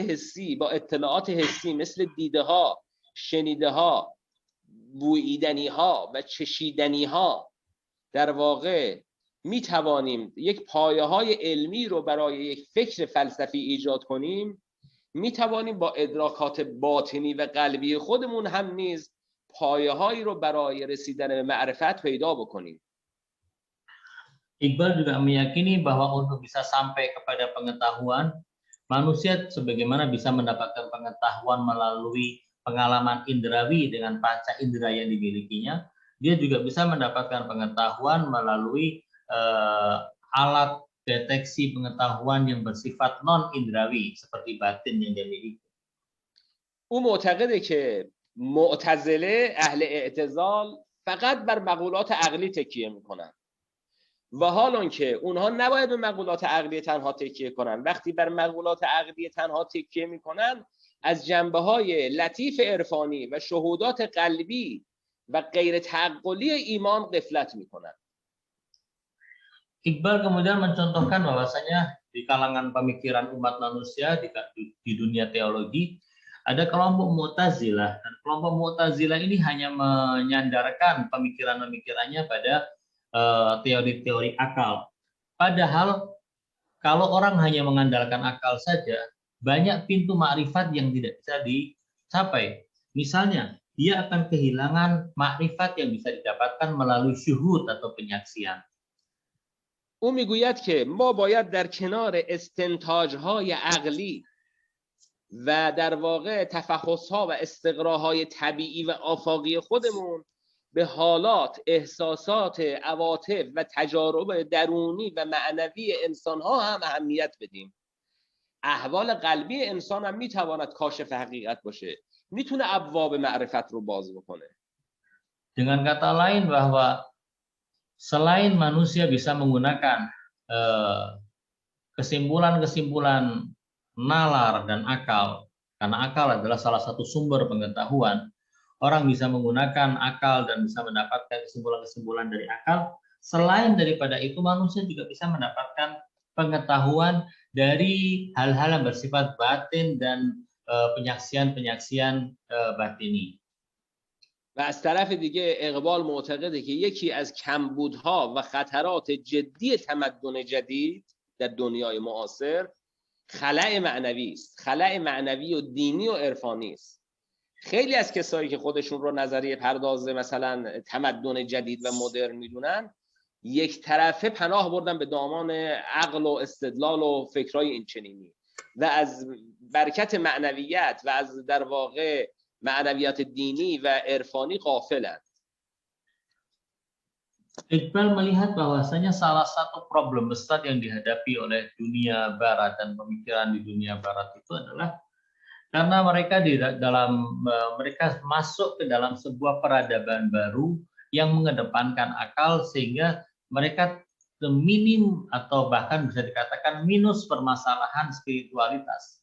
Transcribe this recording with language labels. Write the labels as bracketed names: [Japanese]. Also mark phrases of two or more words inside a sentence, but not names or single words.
[Persian] حسی، با اطلاعات حسی مثل دیده‌ها، شنیده‌ها، بوییدنی‌ها و چشیدنی‌ها در واقع می توانیم یک پایه‌های علمی رو برای یک فکر فلسفی ایجاد کنیم، می توانیم با ادراکات باطنی و قلبی خودمون هم نیز پایه‌هایی رو برای رسیدن به معرفت پیدا بکنیم. [Indonesian] Iqbal juga meyakini bahwa untuk bisa sampai kepada pengetahuan, manusia sebagaimana bisa mendapatkan pengetahuan melalui pengalaman indrawi dengan panca indera yang dimilikinya, dia juga bisa mendapatkan pengetahuan melalui alat deteksi pengetahuan yang bersifat non-indrawi seperti batin yang dia miliki. [Persian] او معتقده که معتزله اهل اعتزال فقط بر مقولات عقلی تکیه میکنن و حالان که اونها نباید به مقولات عقلی تنها تکیه کنن، وقتی بر مقولات عقلی تنها تکیه میکنن از جنبه‌های لطیف عرفانی و شهودات قلبی و غیر تعقلی ایمان غفلت میکنن. [Indonesian] Iqbal kemudian mencontohkan bahwasanya di kalangan pemikiran umat manusia di dunia teologi ada kelompok Mu'tazilah, dan kelompok Mu'tazilah ini hanya menyandarkan pemikiran-pemikirannya pada teori-teori akal. Padahal kalau orang hanya mengandalkan akal saja, banyak pintu makrifat yang tidak bisa dicapai. Misalnya, dia akan kehilangan makrifat yang bisa didapatkan melalui syuhud atau penyaksian. [Persian] او میگوید که ما باید در کنار استنتاج‌های عقلی و در واقع تفحص‌ها و استقراهای طبیعی و آفاقی خودمون به حالات، احساسات، عواطف و تجارب درونی و معنوی انسان‌ها هم اهمیت بدیم. احوال قلبی انسان هم میتواند کاشف حقیقت باشه، میتونه ابواب معرفت رو باز بکنه. [Indonesian] Dengan kata lain bahwa selain manusia bisa menggunakan kesimpulan-kesimpulan nalar dan akal, karena akal adalah salah satu sumber pengetahuan, orang bisa menggunakan akal dan bisa mendapatkan kesimpulan-kesimpulan dari akal. Selain daripada itu, manusia juga bisa mendapatkan pengetahuan dari hal-hal yang bersifat batin dan penyaksian-penyaksian batini. [Persian] و از طرف دیگه اقبال معتقده که یکی از کمبودها و خطرات جدی تمدن جدید در دنیای معاصر خلأ معنوی است، خلأ معنوی و دینی و عرفانی است. خیلی از کسایی که خودشون رو نظریه پرداز مثلا تمدن جدید و مدرن میدونن، یک طرفه پناه بردن به دامان عقل و استدلال و فکرای اینچنینی و از برکت معنویت و از در واقع معنویات dini و عرفانی غافلند. [Indonesian] Iqbal melihat bahwasanya salah satu problem besar yang dihadapi oleh dunia barat dan pemikiran di dunia barat itu adalah karena mereka mereka masuk ke dalam sebuah peradaban baru yang mengedepankan akal, sehingga mereka minim atau bahkan bisa dikatakan minus permasalahan spiritualitas.